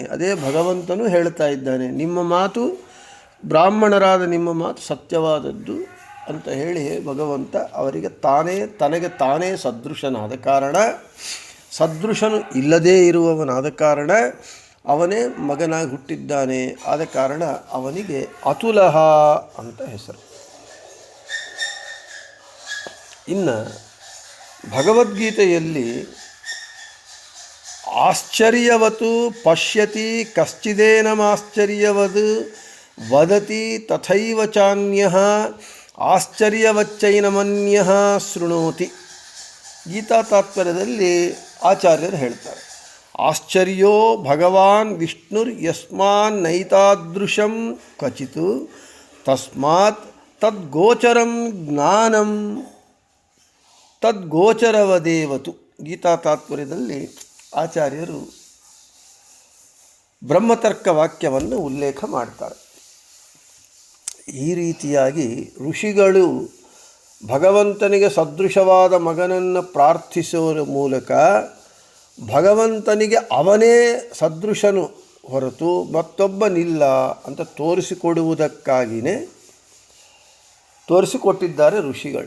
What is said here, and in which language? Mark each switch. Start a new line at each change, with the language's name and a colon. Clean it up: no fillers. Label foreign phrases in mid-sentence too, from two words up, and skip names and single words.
Kannada: ಅದೇ ಭಗವಂತನು ಹೇಳ್ತಾ ಇದ್ದಾನೆ, ನಿಮ್ಮ ಮಾತು ಬ್ರಾಹ್ಮಣರಾದ ನಿಮ್ಮ ಮಾತು ಸತ್ಯವಾದದ್ದು ಅಂತ ಹೇಳಿ ಭಗವಂತ ಅವರಿಗೆ ತನಗೆ ತಾನೇ ಸದೃಶನಾದ ಕಾರಣ, ಸದೃಶನು ಇಲ್ಲದೇ ಇರುವವನಾದ ಕಾರಣ ಅವನೇ ಮಗನಾಗಿ ಹುಟ್ಟಿದ್ದಾನೆ. ಆದ ಕಾರಣ ಅವನಿಗೆ ಅತುಲಃ ಅಂತ ಹೆಸರು. ಇನ್ನು ಭಗವದ್ಗೀತೆಯಲ್ಲಿ
Sanskrit: ಆಶ್ಚರ್ಯವತು ಪಶ್ಯತಿ ಕಶ್ಚಿದೇನಮಾಶ್ಚರ್ಯವದ್ ವದತಿ ತಥೈವ ಚಾನ್ಯಃ ಆಶ್ಚರ್ಯವಚ್ಚೈನಮನ್ಯಃ ಶೃಣೋತಿ.
Kannada: ಗೀತಾ ತಾತ್ಪರ್ಯದಲ್ಲಿ ಆಚಾರ್ಯರು ಹೇಳ್ತಾರೆ,
Sanskrit: ಆಶ್ಚರ್ಯೋ ಭಗವಾನ್ ವಿಷ್ಣುರ್ ಯಸ್ಮಾನ್ ನೈತಾದೃಶಂ ಕ್ವಚಿತ್ ತಸ್ಮಾತ್ ತದ್ಗೋಚರಂ ಜ್ಞಾನಂ ತದ್ಗೋಚರವದೇವತು.
Kannada: ಗೀತಾ ತಾತ್ಪರ್ಯದಲ್ಲಿ ಆಚಾರ್ಯರು ಬ್ರಹ್ಮತರ್ಕ ವಾಕ್ಯವನ್ನು ಉಲ್ಲೇಖ ಮಾಡ್ತಾರೆ. ಈ ರೀತಿಯಾಗಿ ಋಷಿಗಳು ಭಗವಂತನಿಗೆ ಸದೃಶವಾದ ಮಗನನ್ನು ಪ್ರಾರ್ಥಿಸುವ ಮೂಲಕ ಭಗವಂತನಿಗೆ ಅವನೇ ಸದೃಶನು ಹೊರತು ಮತ್ತೊಬ್ಬನಿಲ್ಲ ಅಂತ ತೋರಿಸಿಕೊಟ್ಟಿದ್ದಾರೆ ಋಷಿಗಳು.